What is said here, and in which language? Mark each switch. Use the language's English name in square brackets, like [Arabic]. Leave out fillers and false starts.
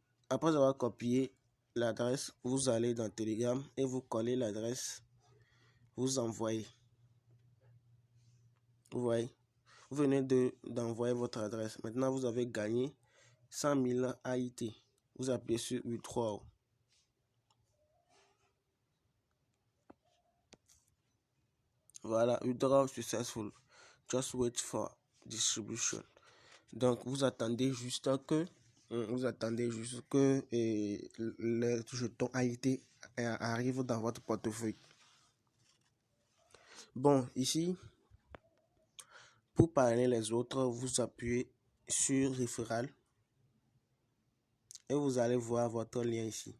[French] Après avoir copié l'adresse, vous allez dans Telegram et vous collez l'adresse. Vous envoyez. Vous voyez. Vous venez d'envoyer votre adresse. Maintenant, vous avez gagné 100 000 AIT. Vous appuyez sur withdraw. [English] Voilà, withdraw successful. Just wait for distribution. [French] Donc vous attendez juste que le jeton AIT arrive dans votre portefeuille. Bon, ici, pour parrainer les autres, vous appuyez sur référal et vous allez voir votre lien ici.